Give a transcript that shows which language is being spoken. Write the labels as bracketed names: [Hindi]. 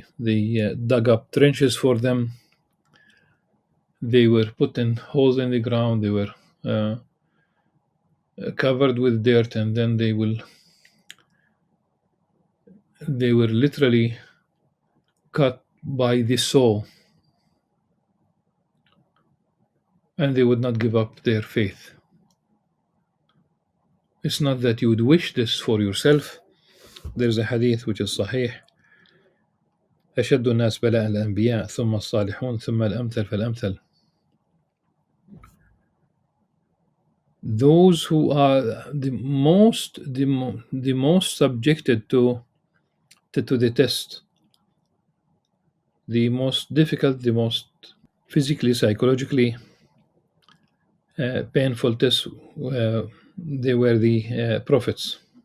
[English] They dug up trenches for them. They were put in holes in the ground. They were covered with dirt, and then they were literally cut by the soul, and they would not give up their faith. It's not that you would wish this for yourself. There's a hadith which is sahih: [Arabic] أشد الناس بلاء الأنبياء ثم الصالحون ثم الأمثل فالأمثل. [English] Those who are the most subjected to the test, the most difficult, the most physically, psychologically painful tests, they were the prophets.